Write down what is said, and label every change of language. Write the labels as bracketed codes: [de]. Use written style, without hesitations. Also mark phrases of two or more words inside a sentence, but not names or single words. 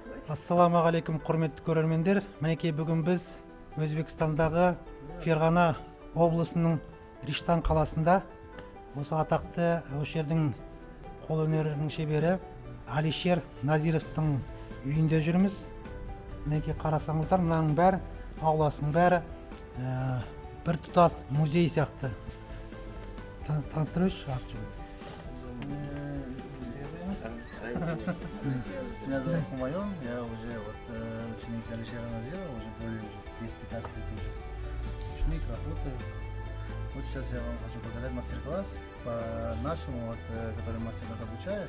[kk] Ассаламағалейкум құрметті көрермендер. Мінекей бүгін біз Өзбекстандағы Ферғана облысының Риштан қаласында осы атақты осы жердің қолөнерінің шебері Алишер Назировтың үйінде жүрміз. Мінекей қарасаңыздар, мынаның бәрі, ауласының бәрі бір тұтас музей сияқты. Таныстырыңызшы, [ru] Меня зовут Хумайон, я уже ученик Алишера Назирова, уже более 10-15 лет уже. Ученик, работаю. Вот сейчас я вам хочу показать мастер-класс по нашему, который мастер нас обучает.